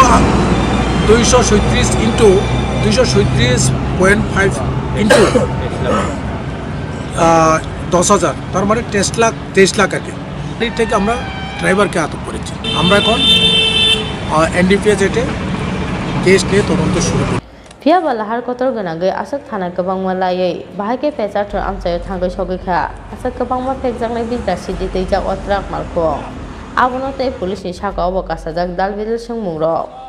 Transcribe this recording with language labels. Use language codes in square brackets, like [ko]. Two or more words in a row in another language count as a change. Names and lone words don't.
[bn] 237 ইন্টু 237.5 ইন্টু 10,000 তার মানে 23 লাখ আর কি এর থেকে আমরা ড্রাইভারকে আটক করেছি আমরা এখন এনডিপিএস এতে কেস নিয়ে তদন্ত শুরু করি [trp] Pia balahar kotor ganangge asat thana kabang malayai bahage pechator amchayo thangai sogikha asat kabang ma pekjangnai bijda sidi teijak otrak malko abonote police ni saka obokasajak dalbidil sungmungrok